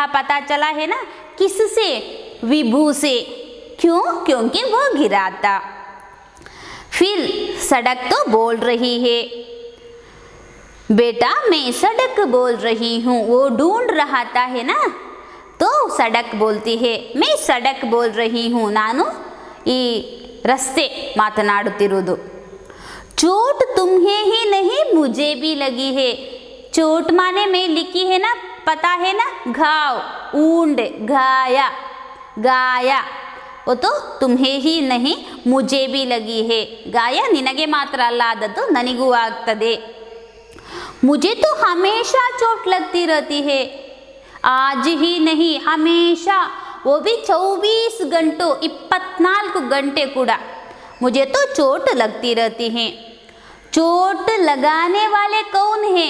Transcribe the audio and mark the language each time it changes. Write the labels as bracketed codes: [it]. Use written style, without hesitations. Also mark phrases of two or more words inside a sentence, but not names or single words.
[hi] पता चला है ना किससे? विभु से। क्यों? क्योंकि वो गिरा था। फिर सड़क तो बोल रही है, बेटा मैं सड़क बोल रही हूँ। वो ढूंढ रहा था है ना, तो सड़क बोलती है, मैं सड़क बोल रही हूँ नानु, [kn] ಈ ರಸ್ತೆ ಮಾತನಾಡುತ್ತಿರುವುದು। [hi] चोट तुम्हें ही नहीं मुझे भी लगी है। चोट माने में लिखी है ना, पता है ना, घाव, ऊंड, घाया, गाया। वो तो तुम्हें ही नहीं मुझे भी लगी है। [kn] ಗಾಯ ನಿನಗೆ ಮಾತ್ರ ಅಲ್ಲ, ಆದದ್ದು ನನಗೂ ಆಗ್ತದೆ। [hi] मुझे तो हमेशा चोट लगती रहती है। आज ही नहीं हमेशा, वो भी 24 घंटों 24 घंटे कूड़ा मुझे तो चोट लगती रहती है। चोट लगाने वाले कौन है?